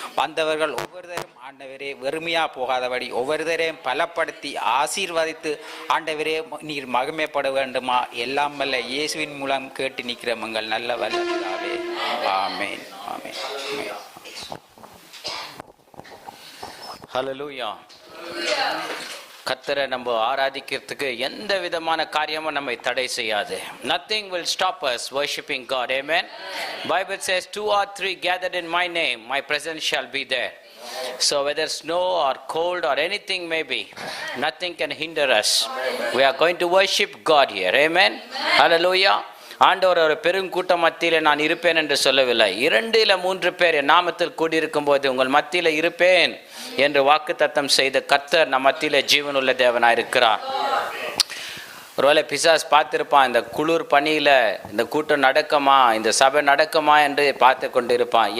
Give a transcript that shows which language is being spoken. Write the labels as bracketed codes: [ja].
[ta] வந்தவர்கள் ஒவ்வொருத்தரும் ஆண்டவரே வெறுமையா போகாதபடி ஒவ்வொருத்தரையும் பலப்படுத்தி ஆசீர்வதித்து ஆண்டவரே நீர் மகிமைப்பட வேண்டுமா எல்லாம் வல்ல இயேசுவின் மூலம் கேட்டு நிற்கிறோம் எங்கள் நல்ல வல்லவே. ஆமென் ஆமென். ஹல்லேலூயா. கர்த்தரை நம்ம ஆராதிக்கிறதுக்கு எந்த விதமான காரியமும் நம்மை தடை செய்யாது. [en] Nothing will stop us worshiping God. Amen. Bible says 2 or 3 gathered in my name, my presence shall be there. So whether snow or cold or anything may be, nothing can hinder us. We are going to worship God here. Amen. Hallelujah. [ta] ஆண்டவர் ஒரு பெருங்கூட்டம் மத்தியில் நான் இருப்பேன் என்று சொல்லவில்லை. 2 இல்ல 3 பேர் என் நாமத்தில் கூடியிருக்கும் போது உங்கள் மத்தியில் இருப்பேன் என்று வாக்குத்தத்தம் செய்த கர்த்தர் நம் மத்தியில் ஜீவனுள்ள தேவனாயிருக்கிறார். ஒருவேளை பிசாஸ் பார்த்திருப்பான், இந்த குளிர் பனியில் இந்த கூட்டம் நடக்குமா, இந்த சபை நடக்குமா என்று பார்த்து கொண்டு இருப்பான்.